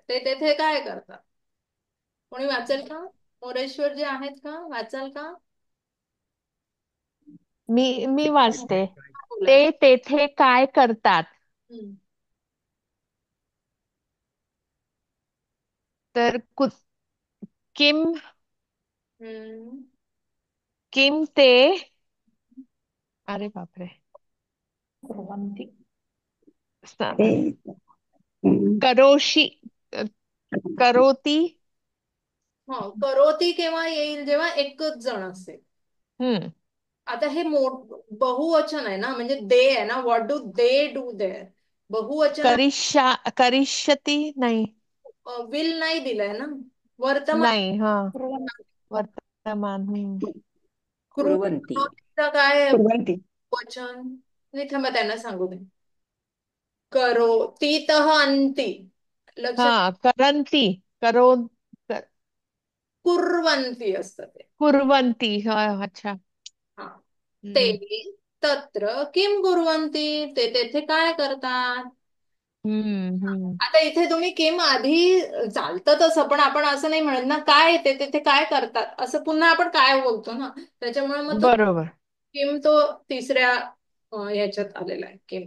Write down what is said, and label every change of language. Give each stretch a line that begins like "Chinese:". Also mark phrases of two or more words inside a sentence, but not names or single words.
Marathi: ते तेथे काय करतात? कोणी वाचेल का? मोरेश्वर जे आहेत का, वाचाल का? मी वाचते. बोला. ते तेथे काय करतात? हम्म. तर किम हम्म. किम ते, अरे बापरे,
Sanskrit: कुर्वन्ति.
Marathi: ते,
Sanskrit: करोशी करोती.
Marathi: हो, करोती केव्हा येईल? जेव्हा एकच जण असेल. हम्म. आता हे बहुवचन आहे ना, म्हणजे दे आहे ना.
English: What do they do there? बहुवचन.
Marathi: करिष्यती नाही. विल नाही दिलंय ना. वर्तमान. नाही. हा,
Sanskrit: कुर्वन्ति.
Marathi: वर्तमान.
Sanskrit: कुर्वन्ति.
Marathi: क्रोधीचा काय आहे
Sanskrit: कुर्वन्ति.
Marathi: वचन? नाही, थांबा, त्यांना सांगू दे.
Sanskrit: करो तीतः अंती.
Marathi: लक्षात. हा, करंती. करो कर- कुर्वन्ती असतं ते. कुर्वन्ती. हा, अच्छा. हा. ते हम्म.
Sanskrit: तत्र किम कुर्वन्ती.
Marathi: ते तेथे काय करतात? हम्म. हम्म. आता इथे तुम्ही किम आधी चालतं तसं, पण आपण असं नाही म्हणत ना, काय ते तिथे काय करतात असं पुन्हा आपण काय बोलतो ना. त्याच्यामुळे मग तो बरोबर. किम तो तिसऱ्या ह्याच्यात आलेला आहे किम.